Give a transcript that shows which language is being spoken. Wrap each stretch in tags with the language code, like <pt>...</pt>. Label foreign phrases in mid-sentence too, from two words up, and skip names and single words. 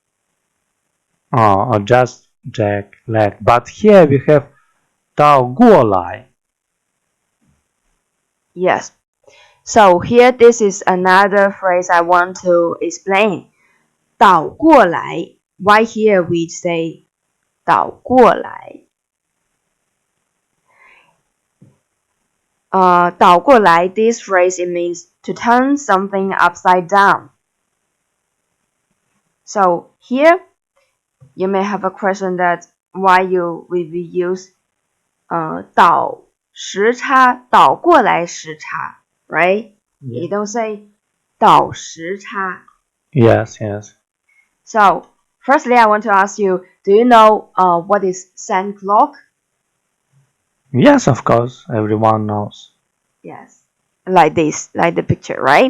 <en>Adjust jet lag. But here we have</en> <zh>倒过来.</zh> <en>Yes. So here this is another phrase I want to explain.</en> <zh>倒过来.</zh> <en>Why here we say</en> <zh>倒过来? 倒过来,</zh> <en>this phrase it means to turn something upside down. So here you may have a question that why will we use</en> <zh>倒时差倒过来时差,</zh> <en>right? Yeah. You don't say</en> <zh>倒时差.</zh> <en>Yes. So firstly I want to ask you, do you know what is sun clock? Yes, of course, everyone knows. Yes, like this, like the picture, right?</en>